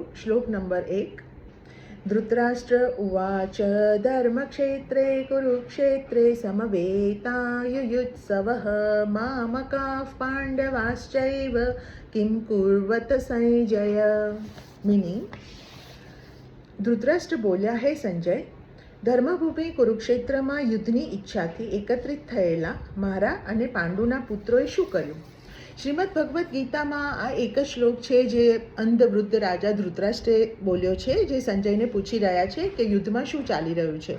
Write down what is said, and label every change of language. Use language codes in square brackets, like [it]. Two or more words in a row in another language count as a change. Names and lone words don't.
[hi] श्लोक नंबर 1। [sa] धृतराष्ट्र उवाच धर्मक्षेत्रे कुरुक्षेत्रे समवेतायुयुत्सवः मामकाः पांडवाश्चैव किं कुर्वत संजय। [gu] मीनिंग, ધૃતરાષ્ટ્ર બોલ્યા, હે સંજય, ધર્મભૂમિ કુરુક્ષેત્રમાં યુદ્ધની ઈચ્છાથી એકત્રિત થયેલા મારા અને પાંડુના પુત્રોએ શું કર્યું? શ્રીમદ ભગવદ્ ગીતામાં આ એક જ શ્લોક છે જે અંધવૃદ્ધ રાજા ધૃતરાષ્ટ્રે બોલ્યો છે, જે સંજયને પૂછી રહ્યા છે કે યુદ્ધમાં શું ચાલી રહ્યું છે.